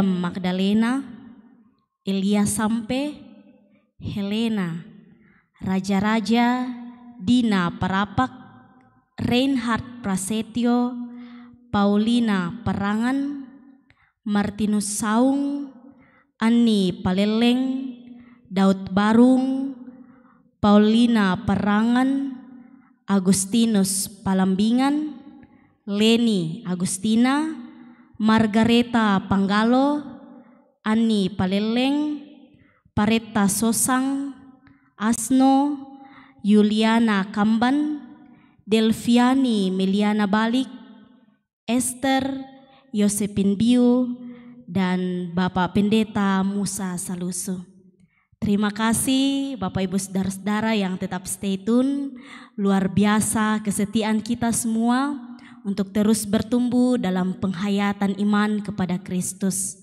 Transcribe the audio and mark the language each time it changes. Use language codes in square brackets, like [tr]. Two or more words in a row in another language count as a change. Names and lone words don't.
[id] Magdalena, Elia Sampe, Helena, Raja-Raja, Dina Parapak, Reinhard Prasetyo, Paulina Perangan, Martinus Saung, Ani Paleleng, Daud Barung, Paulina Perangan, Agustinus Palambingan, Leni Agustina, Margareta Panggalo, Ani Paleleng, Pareta Sosang, Asno, Yuliana Kamban, Delviani Meliana Balik, Esther Yosepin Biu, dan Bapak Pendeta Musa Saluso. Terima kasih Bapak Ibu Saudara-saudara yang tetap [en] stay tune. [id] Luar biasa kesetiaan kita semua untuk terus bertumbuh dalam penghayatan iman kepada Kristus.